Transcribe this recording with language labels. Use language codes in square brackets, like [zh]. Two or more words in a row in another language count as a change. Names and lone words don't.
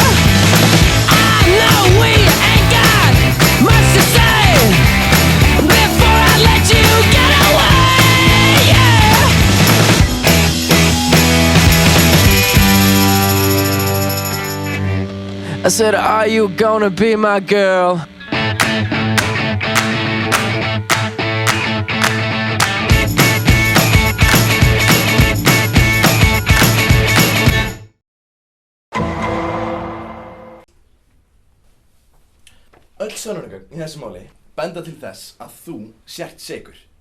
[en] I know we ain't got much to say before I let you get away, yeah. I said, are you gonna be my girl? [is] Öll sönnunargögn í þessu máli benda til þess að þú sért sekur.